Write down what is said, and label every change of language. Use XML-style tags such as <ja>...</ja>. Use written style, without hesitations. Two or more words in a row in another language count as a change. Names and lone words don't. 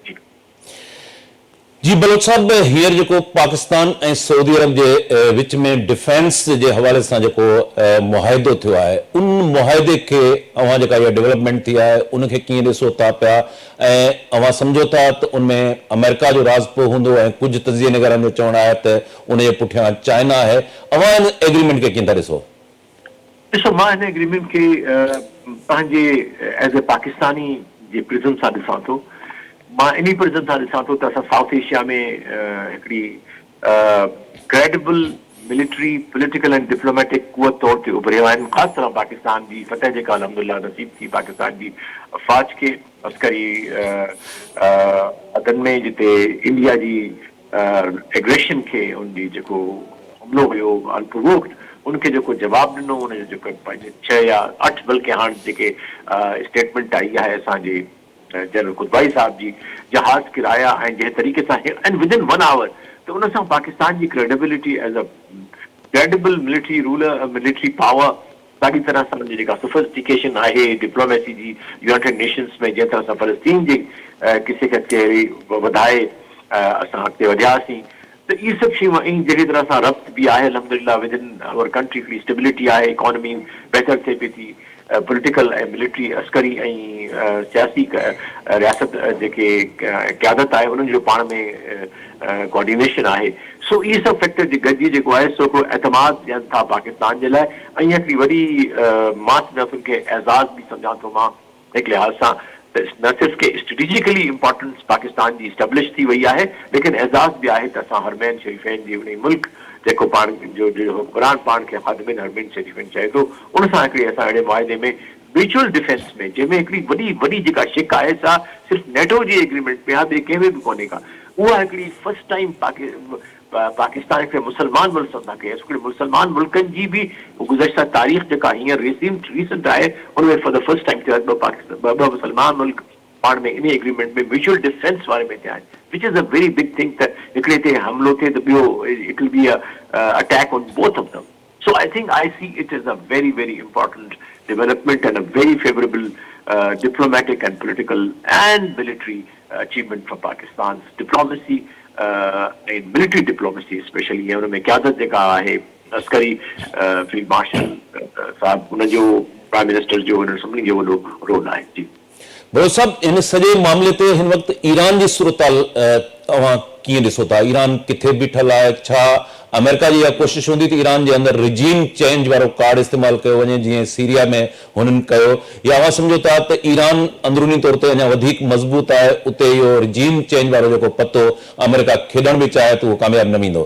<sd>जी बलोच साहब, हींअर जेको पाकिस्तान ऐं सऊदी अरब जे विच में डिफेंस जे हवाले सां जेको मुआहिदो थियो आहे, उन मुआहदे के अवां जेका इहा डेवलपमेंट थी आहे उनखे कीअं ॾिसो था पिया ऐं अवां सम्झो था त उनमें अमेरिका जो राज़ पियो हूंदो ऐं कुझु तजिए निगरनि जो चवणु आहे त उनजे पुठियां चाइना आहे अवां इन एग्रीमेंट खे कीअं था ॾिसो? ॾिसो, मां हिन एग्रीमेंट खे पंहिंजे</sd> <en>as a Pakistani</en> <sd>जे प्रिज़म सां ॾिसां थो। मां इन प्रिज़म सां ॾिसां थो त असां साउथ एशिया में हिकिड़ी</sd> <en>credible military political and diplomatic</en> <sd>कुवत तौर ते उभरिया आहिनि। ख़ासि तरह पाकिस्तान जी फतह जेका अल्हम्दुलिल्लाह नसीब थी पाकिस्तान जी अफ़वाज खे अस्करी अदन में जिते इंडिया जी एग्रेशन खे उनजी जेको हमलो हुयो अनप्रोवोक्ड उनखे जेको जवाबु ॾिनो उनजो जेको पंहिंजे 6 या 8 बल्कि हाणे जेके स्टेटमेंट आई आहे असांजे जनरल कुतबाई साहब जी जहाज़ किराया ऐं जंहिं तरीक़े सां</sd> <en>and within 1 hour</en> <sd>त उन सां पाकिस्तान जी क्रेडिबिलिटी</sd> <en>as a credible military ruler military power</en> <sd>ॾाढी तरह सां उनजी जेका सोफिस्टिकेशन आहे डिप्लोमेसी जी यूनाइटेड नेशंस में जंहिं तरह सां फ़लस्तीन जे किसे खे वधाए असां अॻिते वधियासीं त इहे सभु शयूं ऐं जहिड़ी तरह सां रब्त बि आहे अल्हम्दुलिल्लाह</sd> <en>within our country</en> <sd>हिकिड़ी स्टेबिलिटी आहे इकोनॉमी बहितर थिए पई थी पॉलिटिकल ऐं मिलिट्री अस्करी ऐं सियासी रियासत जेके क़यादत आहे उन्हनि जो पाण में कोऑर्डिनेशन आहे। सो इहे सभु फैक्टर जे गॾिजी जेको आहे सो हिकिड़ो एतमाद ॾियनि था पाकिस्तान जे लाइ ऐं हिकिड़ी वॾी मां हुनखे एज़ाज़ बि सम्झां थो मां हिकु लिहाज़ सां त न सिर्फ़ु के</sd> <en>strategically importance</en> <sd>पाकिस्तान जी स्टेब्लिश थी वई आहे लेकिन एज़ाज़ बि आहे त असां हरमैन शरीफ़ैन जी उन मुल्क जेको पाण जो हुक्मरान पाण खे ख़ादिमिन हरमैन शरीफ़ैन चए थो उन सां हिकिड़ी असां अहिड़े मुआदे में</sd> <en>mutual defence</en> <sd>में जंहिंमें हिकिड़ी वॾी जेका शिक आहे सा सिर्फ़ु नेटो जी एग्रीमेंट में आहे ॿिए कंहिंमें बि कोन्हे का उहा हिकिड़ी</sd> <en>first time</en> <sd>पाकिस्तान खे मुसलमान मुल्क सम्झा कई हिकिड़े मुसलमान मुल्कनि जी बि गुज़श्ता तारीख़ जेका हींअर रीसेंट आहे उनमें</sd> <en>for the first time</en> <sd>ॿ मुसलमान मुल्क पाण में इन एग्रीमेंट में</sd> <en>mutual defence</en> <sd>वारे में थिया आहिनि</sd> <en>which is a very big thing</en> <sd>त हिकिड़े ते हमिलो थिए त ॿियो</sd> <en>it will be attack on both of them. So I think I see it as a very, very important development and a very favorable diplomatic and political and military achievement for Pakistan's diplomacy and military diplomacy especially.</en> <sd>ये उनमें क़यादत जेका आहे अस्करी</sd> <en>field marshal</en> <sd>साहब उनजो</sd> <en>prime minister</en> <sd>जो उन सभिनी जो वॾो रोल आहे। जी बड़ो साहब इन सॼे मामले ते हिन वक़्तु ईरान जी सूरताल तव्हां कीअं ॾिसो था? ईरान किथे बीठल आहे? छा अमेरिका जी इहा कोशिशि हूंदी त ईरान जे अंदरि</sd> <en>regime change</en> <sd>वारो कार्ड इस्तेमालु कयो वञे जीअं सीरिया में हुननि कयो, या अवां सम्झो था त ईरान अंदरूनी तौर ते अञा वधीक मज़बूत आहे उते इहो</sd> <en>regime change</en> <sd>वारो जेको पतो अमेरिका खेॾण बि चाहे त उहो कामयाबु न वेंदो?</sd>